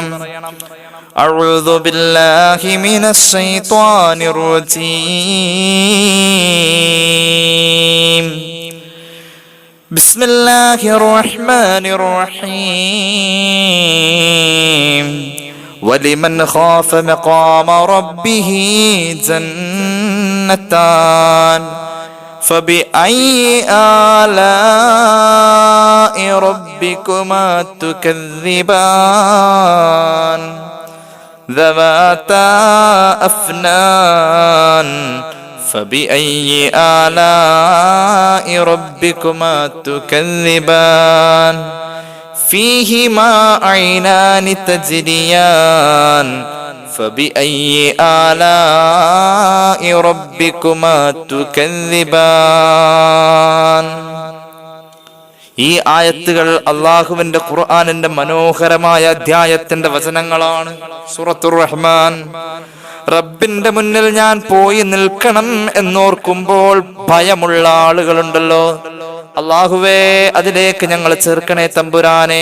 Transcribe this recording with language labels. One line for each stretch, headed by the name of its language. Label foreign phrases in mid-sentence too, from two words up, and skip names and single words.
Arabic: أعوذ بالله من الشيطان الرجيم. بسم الله الرحمن الرحيم. ولمن خاف مقام ربه جنتان فبأي آلاء ربكما تكذبان ذواتا أفنان فبأي آلاء ربكما تكذبان فيهما عينان تجريان فبأي آلاء ربكما تكذبان.
Malayalam: ഈ ആയത്തുകൾ അല്ലാഹുവിന്റെ ഖുർആനിന്റെ മനോഹരമായ അധ്യായത്തിന്റെ വചനങ്ങളാണ്. സൂറത്തുർ റഹ്മാൻ. റബ്ബിന്റെ മുന്നിൽ ഞാൻ പോയി നിൽക്കണം എന്നോർക്കുമ്പോൾ ഭയമുള്ള ആളുകളുണ്ടല്ലോ, അല്ലാഹുവേ അതിലേക്ക് ഞങ്ങൾ ചേർക്കണേ തമ്പുരാനെ.